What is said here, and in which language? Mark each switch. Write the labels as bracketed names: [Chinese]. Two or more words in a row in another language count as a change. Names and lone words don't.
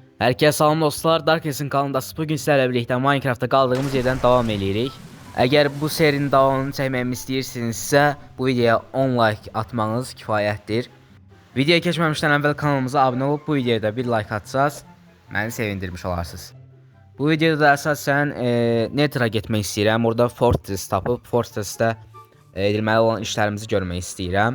[Turkish] Herkese salam dostlar, Darkes'in kanalındasınız. Bugün sizlerle birlikte Minecraft'ta kaldığımız yerden devam edirik. Eğer bu serinin devamını çekmemi istəyirsinizsə, bu videoya 10 like atmanız kifayətdir. [Azerbaijani] Videoya keçməmişdən əvvəl kanalımıza abunə olub bu videoda bir like atsaz, məni sevindirmiş olarsınız. Bu videoda da əsasən Nether'a getmək istəyirəm. Orada Fortress tapıb Fortress'də edilməli olan işlərimizi görmək istəyirəm.